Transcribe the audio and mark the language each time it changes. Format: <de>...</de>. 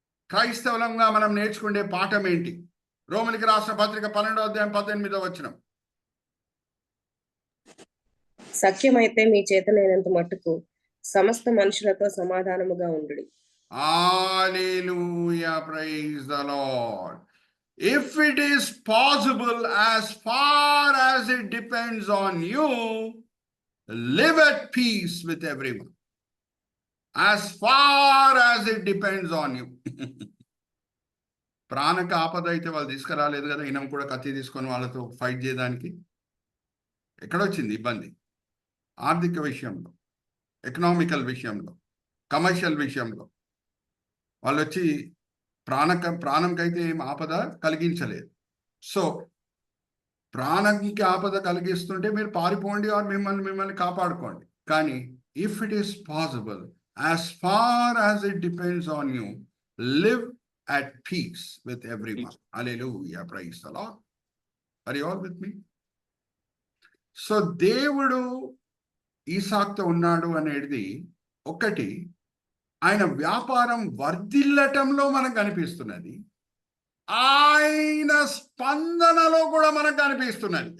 <te>క్రైస్తవులంగా మనం నేర్చుకునే పాఠం ఏంటి? రోమిలికి రాసిన పత్రిక 12వ అధ్యాయం 18వ వచనం. సఖ్యమైతే మీ చేతనైనంత మట్టుకు సమస్త మనుషులతో సమాధానముగా ఉండుడి.</te> <en>Hallelujah, praise the Lord. If it is possible, as far as it depends on you, live at peace with everyone. As far as it depends on you.</en> <te>ప్రాణక ఆపద అయితే వాళ్ళు తీసుకురాలేదు కదా, ఈయన కూడా కత్తి తీసుకొని వాళ్ళతో ఫైట్ చేయడానికి. ఎక్కడొచ్చింది ఇబ్బంది? ఆర్థిక విషయంలో, ఎకనామికల్ విషయంలో, కమర్షియల్ విషయంలో. వాళ్ళు వచ్చి ప్రాణంకైతే ఏం ఆపద కలిగించలేదు. సో ప్రాణంకి ఆపద కలిగిస్తుంటే మీరు పారిపోండి, ఆర్ మిమ్మల్ని కాపాడుకోండి. కానీ</te> <en>If it is possible, as far as it depends on you, live at peace with everyone. Hallelujah, praise the Lord. Are you all with me?</en> <te>So దేవుడు ఈసాకుతో ఉన్నాడు అనేది ఒకటి, ఆయన వ్యాపారం వర్ధిల్లటంలో మనకు కనిపిస్తున్నది, ఆయన స్పందనలో కూడా మనకు కనిపిస్తున్నది.</te>